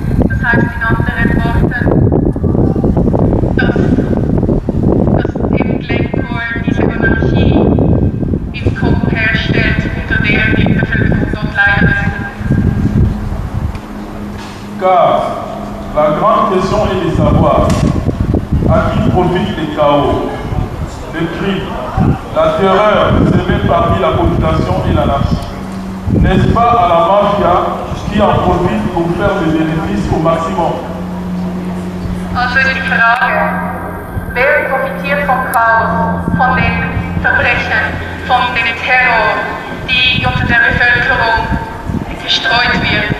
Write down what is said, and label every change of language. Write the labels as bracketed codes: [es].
[de] Das heißt in anderen Worten, dass eben Glencore diese Anarchie im Kongo herstellt, unter der die Bevölkerung dort leidet. [fr] Car la grande question est de savoir à qui profitent les chaos, les crimes, la terreur semée parmi la population et l'anarchie. N'est-ce pas à la mafia qui en profite pour faire des bénéfices au maximum? [de] Also ist die Frage, wer profitiert vom Chaos, von den Verbrechen, von dem Terror, die unter der Bevölkerung gestreut wird?